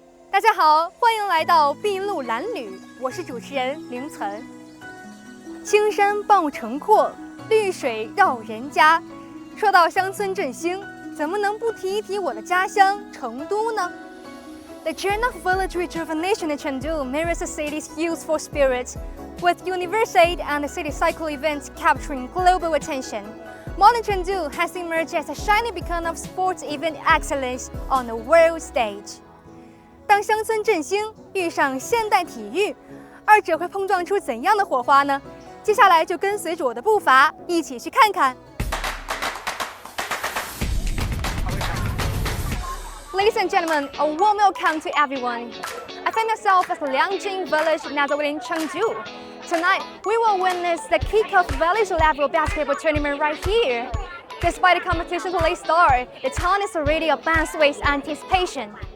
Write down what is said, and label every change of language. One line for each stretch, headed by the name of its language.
Chinese: 大家好，欢迎来到碧露蓝缕，我是主持人凌岑。青山傍城阔，绿水绕人家。说到乡村振兴，怎么能不提一提我的家乡成都呢？
English: The journey of village rejuvenation in Chengdu mirrors the city's youthful spirit, with Universiade and the city cycle events capturing global attention. Modern Chengdu has emerged as a shining beacon of sports event excellence on the world stage.
Chinese: 当乡村振兴遇上现代体育，二者会碰撞出怎样的火花呢？接下来就跟随着我的步伐，一起去看看。
English: Ladies and gentlemen, a warm welcome to everyone. I find myself at the Liangjing village nestled within Chengdu. Tonight, we will witness the kick-off village-level basketball tournament right here. Despite the competition's late start, the town is already advanced with anticipation.